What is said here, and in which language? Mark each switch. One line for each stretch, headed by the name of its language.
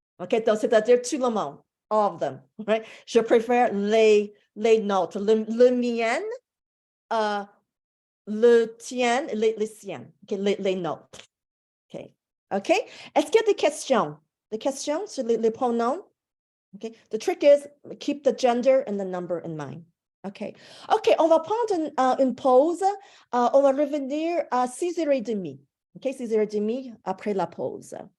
French: Okay, donc c'est-à-dire tout le monde,
English: all of them, right?
French: Je préfère les nôtres. Le mien, le tien, les siens. Okay, les nôtres. Okay. Okay. Est-ce qu'il y a des questions? Des questions sur les pronoms? Okay.
English: The trick is keep the gender and the number in mind. OK.
French: OK, on va prendre une pause. On va revenir à 6h30. OK, 6h30 après la pause.